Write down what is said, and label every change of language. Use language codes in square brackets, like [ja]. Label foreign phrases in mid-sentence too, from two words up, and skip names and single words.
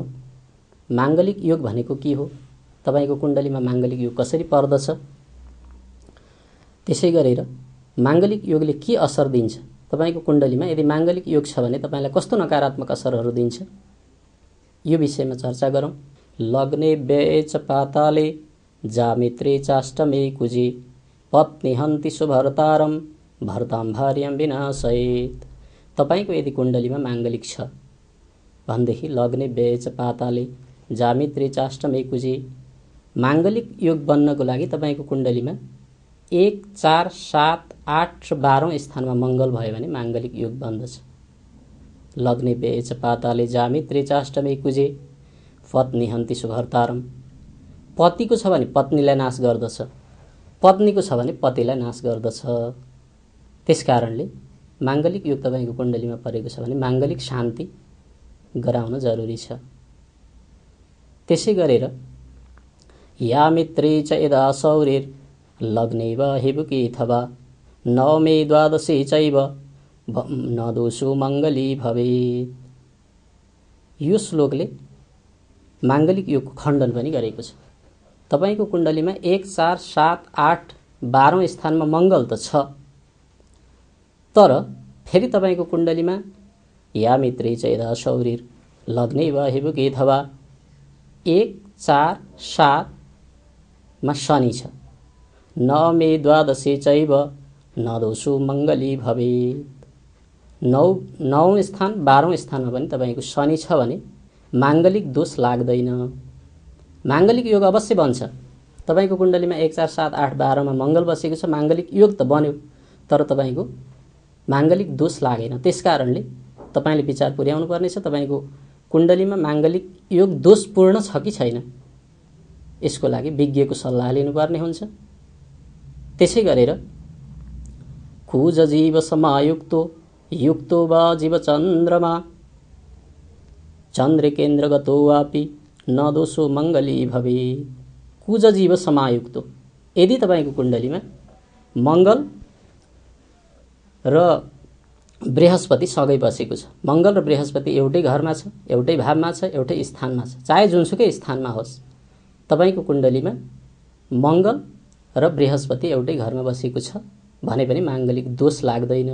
[ne] माङ्गलिक योग भनेको के हो? तपाईको कुण्डलीमा माङ्गलिक योग कसरी पर्दछ? त्यसै गरेर माङ्गलिक योगले के असर दिन्छ? तपाईको कुण्डलीमा यदि माङ्गलिक योग छ भने तपाईलाई कस्तो नकारात्मक असरहरू दिन्छ? यो विषयमा चर्चा गरौँ। [sa] लग्ने व्यये च पाताले जामित्रे चाष्टमे कुजे पत्नी हन्ति सुभर्तारम भर्ताम भार्यम विनाशयेत्। [ne] तपाईको यदि कुण्डलीमा माङ्गलिक छ भनेदेखि [sa] लग्ने व्यये च पाताले जामित्रे चाष्टमे कुजे, [ne] माङ्गलिक योग बन्नको लागि तपाईको कुण्डलीमा 1, 4, 7, 8 र 12औं स्थानमा मङ्गल भयो भने माङ्गलिक योग बन्दछ। [sa] लग्ने व्यये च पाताले जामित्रे चाष्टमे कुजे पत्नी हन्ति सुभर्तारम। [ne] पतिको छ भने पत्नीलाई नाश गर्दछ, पत्नीको छ भने पतिलाई नाश गर्दछ। त्यसकारणले माङ्गलिक योग तपाईको कुण्डलीमा परेको छ भने माङ्गलिक शान्ति गराउन जरुरी छ। [sa] त्यसै गरेर या मित्रे च यदा सौरेर लग्नेव हिबुकी अथवा नवमे द्वादशे चैव न दोषो मङ्गली भवेत्। [ne] यो श्लोकले माङ्गलिक योगको खण्डन पनि गरेको छ। तपाईको कुण्डलीमा 1 4 7 8 12औं स्थानमा मंगल त छ, तर फेरि तपाईको कुण्डलीमा [sa] या मित्री चैदा शौरीर लग्नै वा हिबुकी अथवा [ne] 1 4 7 मा शनि छ। [sa] न मे द्वादशे चैव न दोषो मंगली भवेत्। [ne] 9औं स्थान 12औं स्थानमा पनि तपाईको शनि छ भने मांगलिक दोष लाग्दैन। मांगलिक योग अवश्य बन्छ। तपाईको कुण्डलीमा 1 4 7 8 12 मा मंगल बसेको छ, मांगलिक योग त बन्यो, तर तपाईको मांगलिक दोष लागेन। त्यसकारणले तपाईले विचार पुर्याउनु पर्नेछ तपाईको कुण्डलीमा मांगलिक योग दोषपूर्ण छ कि छैन, यसको लागि विज्ञको सल्लाह लिनुपर्ने हुन्छ। [sa] त्यसै गरेर कुज जीव समायुक्तो युक्तो वा जीव चन्द्रमा चन्द्र केन्द्रगतो वापि न दोषो मंगली भवे। कुज जीव समायुक्तो, [ne] यदि तपाईको कुण्डलीमा मंगल र बृहस्पति सँगै बसेको छ, मंगल र बृहस्पति एउटै घरमा छ, एउटै भावमा छ, एउटै स्थानमा छ, चाहे जुनसुकै स्थानमा होस्, तपाईको कुण्डलीमा मंगल र बृहस्पति एउटै घरमा बसेको छ भने पनि मांगलिक दोष लाग्दैन।